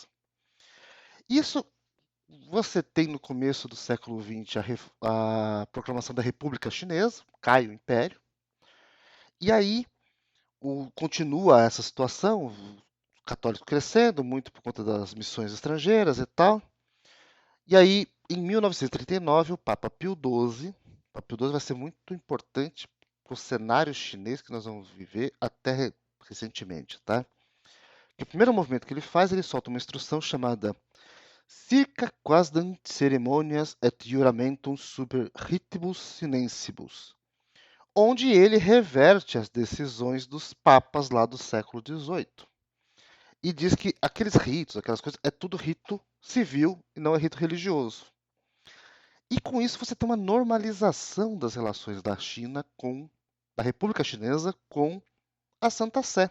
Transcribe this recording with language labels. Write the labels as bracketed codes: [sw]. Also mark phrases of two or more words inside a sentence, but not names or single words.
[pt] Isso você tem no começo do século XX a proclamação da República Chinesa, cai o Império, e aí continua essa situação, o católico crescendo, muito por conta das missões estrangeiras e tal. E aí, em 1939, o Papa Pio XII vai ser muito importante para o cenário chinês que nós vamos viver até recentemente, tá? Que o primeiro movimento que ele faz, ele solta uma instrução chamada Circa quasdam ceremonias et juramentum super ritibus sinensibus, onde ele reverte as decisões dos papas lá do século XVIII. E diz que aqueles ritos, aquelas coisas, é tudo rito civil e não é rito religioso. E com isso você tem uma normalização das relações da República Chinesa com a Santa Sé.